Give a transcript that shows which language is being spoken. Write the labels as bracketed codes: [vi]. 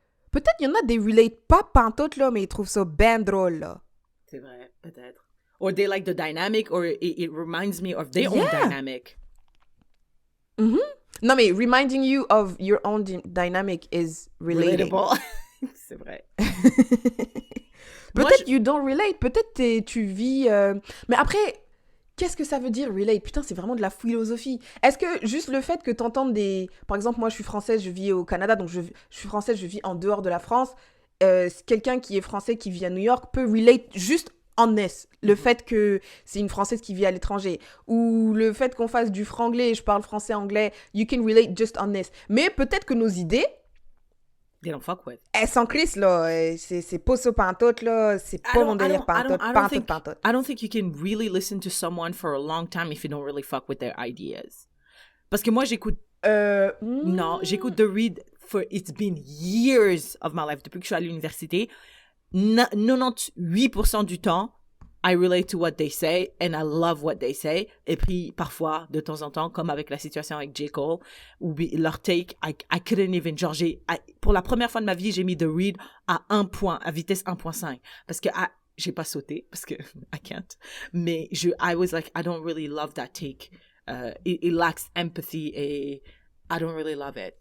[fr] Peut-être il y en a des relate pas pantoute là, mais ils trouvent ça ben drôle là. C'est vrai, peut-être. [en] Or they like the dynamic, or it reminds me of their own dynamic. [fr] Non mais [en] reminding you of your own dynamic is relating. Relatable. [fr] C'est vrai. Peut-être [en] you don't relate, [fr] peut-être tu vis... Mais après... Qu'est-ce que ça veut dire, relate? Putain, c'est vraiment de la philosophie. Est-ce que juste le fait que t'entendes des... Par exemple, moi, je suis française, je vis au Canada, donc je suis française, je vis en dehors de la France. Quelqu'un qui est français, qui vit à New York, peut relate juste en [en] this. [fr] Le fait que c'est une Française qui vit à l'étranger. Ou le fait qu'on fasse du franglais, je parle français-anglais, [en] you can relate just on this. [fr] Mais peut-être que nos idées... [en] They don't fuck with. [fr] Elles sont crises, là. C'est pas ça pantoute, là. C'est pas mon délire pantoute. [en] I don't think you can really listen to someone for a long time if you don't really fuck with their ideas. [fr] Parce que moi, j'écoute... Non, j'écoute The Read [en] it's been years of my life, [fr] depuis que je suis à l'université, 98% du temps, [en] I relate to what they say and I love what they say. [fr] Et puis, parfois, de temps en temps, comme avec la situation avec J. Cole, où leur take, [en] I couldn't even, [fr] genre, pour la première fois de ma vie, j'ai mis The Read à 1 point, à vitesse 1.5. Parce que j'ai pas sauté, parce que [en] I can't. [fr] Mais [en] I was like, I don't really love that take. It lacks empathy [fr] et [en] I don't really love it.